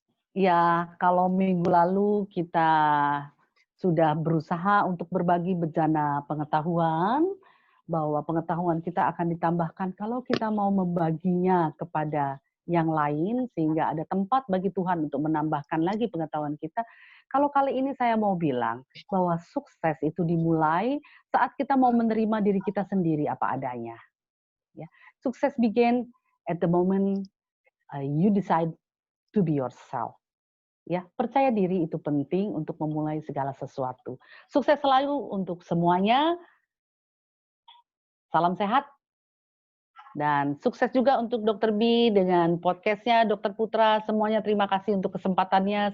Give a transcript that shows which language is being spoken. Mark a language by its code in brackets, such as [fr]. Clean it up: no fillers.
[id] Ya, kalau minggu lalu kita sudah berusaha untuk berbagi bejana pengetahuan, bahwa pengetahuan kita akan ditambahkan kalau kita mau membaginya kepada yang lain, sehingga ada tempat bagi Tuhan untuk menambahkan lagi pengetahuan kita. Kalau kali ini saya mau bilang bahwa sukses itu dimulai saat kita mau menerima diri kita sendiri apa adanya. Ya. [en] Sukses begin at the moment you decide to be yourself. [id] Ya, percaya diri itu penting untuk memulai segala sesuatu. Sukses selalu untuk semuanya. Salam sehat. Dan sukses juga untuk Dr. B dengan podcast-nya, Dr. Putra. Semuanya terima kasih untuk kesempatannya.